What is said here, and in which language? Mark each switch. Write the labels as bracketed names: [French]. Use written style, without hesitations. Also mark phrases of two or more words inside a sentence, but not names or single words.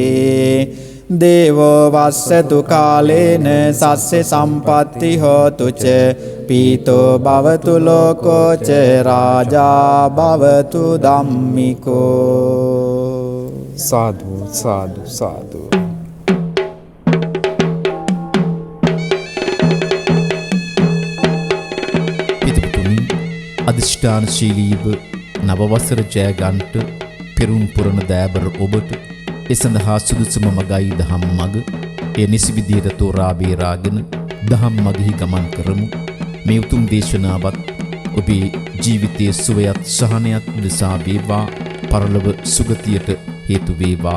[Pali] දේවෝ වස්සතු කාලේන සස්්‍ය සම්පත්ති හෝතු ච පීතෝ භවතු ලෝකෝ ච රාජා භවතු ධම්මිකෝ. [Sinhala] සාදු සාදු සාදු. පිතපතුනි අධිෂ්ඨානශීලීව නවවසර ජයගන්ට පෙරුම් පුරන දෑබර ඔබට ඒ සඳහා සුදුසුම මගයි දහම් මග. එය නිසි විදියට තෝරා බේරාගෙන දහම් මගෙහි ගමන් කරමු. මේ උතුම් දේශනාවත් ඔබේ ජීවිතයේ සුවයත් සහනයත් උදෙසා වේවා, පරලොව සුගතියට හේතු වේවා.